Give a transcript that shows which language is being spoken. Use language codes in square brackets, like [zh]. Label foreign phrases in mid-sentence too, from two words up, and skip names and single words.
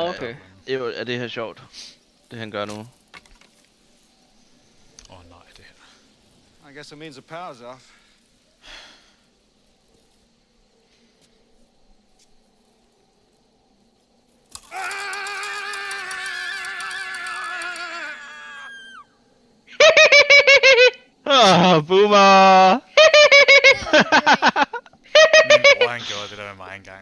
[da] Okay. Jo, er det her sjovt? Det han gør nu. Åh nej, det her. [en] I guess it means the power's off. Boomer! [da] Min bror han gjorde det der med mig engang.